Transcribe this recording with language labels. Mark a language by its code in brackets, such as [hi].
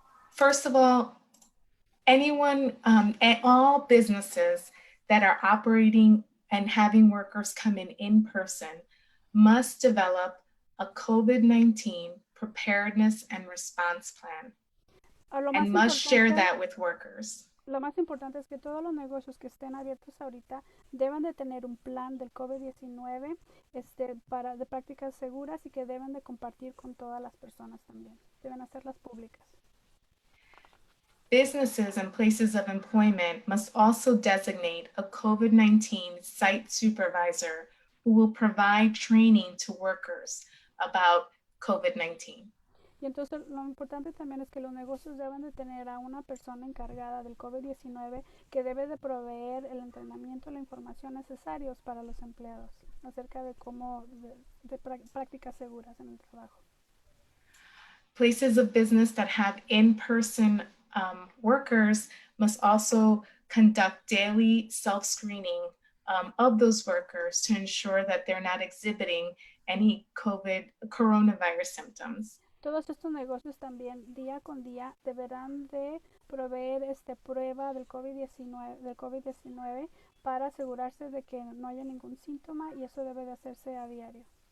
[en] First of all, anyone, all businesses that are operating and having workers come in person must develop a COVID-19 preparedness and response plan. And must share that with workers. [es] Lo más importante es que todos los negocios que estén abiertos ahorita deben de tener un plan del COVID-19 de prácticas seguras y que deben de compartir con todas las personas también. Deben hacerlas públicas. [en] Businesses and places of employment must also designate a COVID-19 site supervisor who will provide training to workers about COVID-19. [es] Y entonces lo importante también es que los negocios deben de tener a una persona encargada del COVID-19 que debe de proveer el entrenamiento y la información necesarios para los empleados acerca de cómo de prácticas seguras en el trabajo. [en] Places of business that have in-person workers must also conduct daily self-screening of those workers to ensure that they're not exhibiting any coronavirus symptoms. [es] Todos estos negocios también día con día deberán de proveer prueba del COVID-19 para asegurarse de que no haya ningún síntoma y eso debe de hacerse a diario.